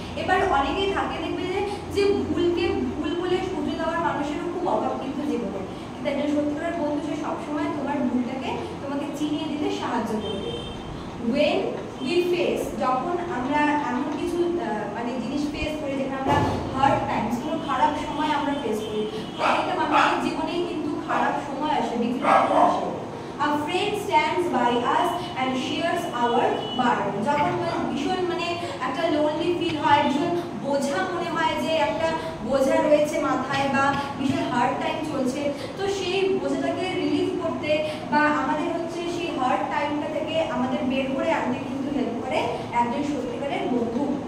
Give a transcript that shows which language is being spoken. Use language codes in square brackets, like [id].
[bn] এবার অনেকেই থাকে দেখবে যে ভুলকে ভুল বলে শুধরে দেওয়ার মানুষেরও খুব অভাব কিন্তু জীবনে, কিন্তু একজন সত্যিকারের বন্ধু সে সবসময় তোমার ভুলটাকে তোমাকে চিনিয়ে দিতে সাহায্য করবে। [en] When we face, [bn] যখন আমরা এমন কিছু জিনিস ফেস করি, যেখানে আমরা হার্ড টাইমস, কোনো খারাপ সময় আমরা ফেস করি, প্রত্যেকটা মানুষের জীবনেই কিন্তু খারাপ সময় আসে, ডিফিকাল্টি আসে। [en] A friend stands by us and shares our burden. [bn] যখন ভীষণ একটা লোনলি ফিল হয়, ভীষণ বোঝা মনে হয় যে একটা বোঝা রয়েছে মাথায় বা ভীষণ হার্ড টাইম চলছে, তো সেই বোঝাটাকে রিলিফ করতে বা আমাদের সেই হার্ড টাইমটা থেকে আমাদের বের করে আনতে কিন্তু হেল্প করে একজন সত্যিকারের বন্ধু।